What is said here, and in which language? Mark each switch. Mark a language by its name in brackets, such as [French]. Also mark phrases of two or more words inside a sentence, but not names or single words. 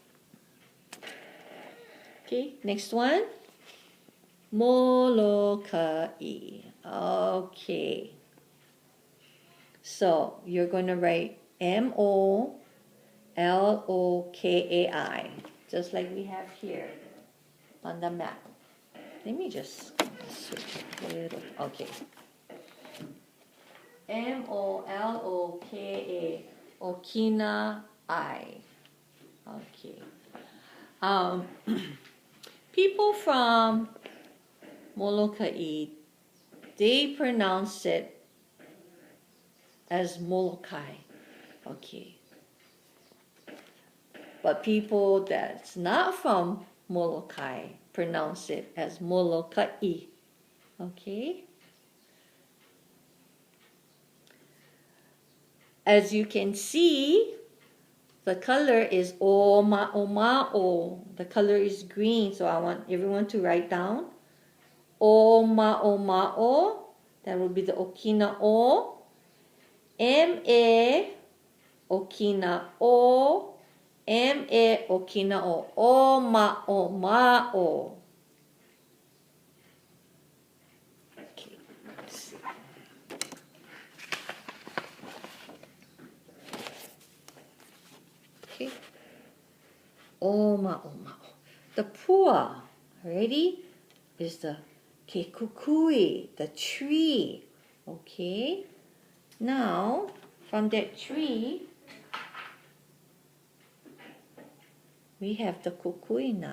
[English] Okay, next one. Molokai. Okay. So you're going to write M-O-L-O-K-A-I, just like we have here on the map. Let me just switch a little. Okay. M-O-L-O-K-A, Okina-I. Okay. People from Molokai, they pronounce it as Molokai. Okay. But people that's not from Molokai pronounce it as Molokai. Okay. As you can see, the color is o-ma-o-ma-o. The color is green, so I want everyone to write down o-ma-o-ma-o. That will be the Okina-o. M-e Okina-o. M-e Okina-o. O-ma-o-ma-o. Okay, let's see. Okay. O-ma-o-ma-o. The pua, ready, is the kukui, the tree. Okay. Now, from that tree, we have the kukui nut.